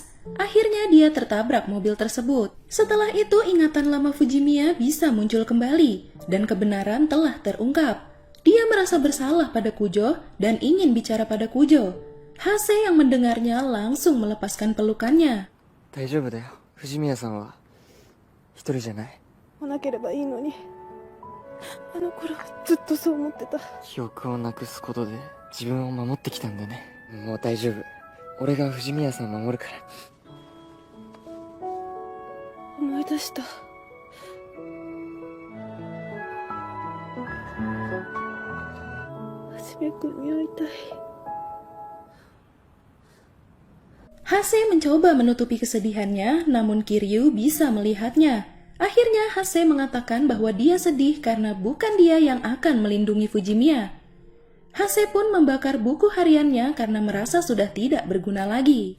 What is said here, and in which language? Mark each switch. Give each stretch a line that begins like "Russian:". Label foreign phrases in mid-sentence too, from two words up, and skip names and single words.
Indonesian: Akhirnya dia tertabrak mobil tersebut. Setelah itu ingatan lama Fujimiya bisa muncul kembali dan kebenaran telah terungkap. Dia merasa bersalah pada Kujo dan ingin bicara pada Kujo. Hase yang mendengarnya langsung melepaskan pelukannya.
Japanese: 大丈夫だよ。藤宮さんは一人じゃない。来なければいいのに。あの頃ずっとそう思ってた。記憶をなくすことで自分を守ってきたんだね。もう大丈夫。俺が藤宮さんを守るから。思い出した。はじめくんに会いたい。
Indonesian: Hase mencoba menutupi kesedihannya, namun Kiryu bisa melihatnya. Akhirnya Hase mengatakan bahwa dia sedih karena bukan dia yang akan melindungi Fujimiya. Hase pun membakar buku hariannya karena merasa sudah tidak berguna lagi.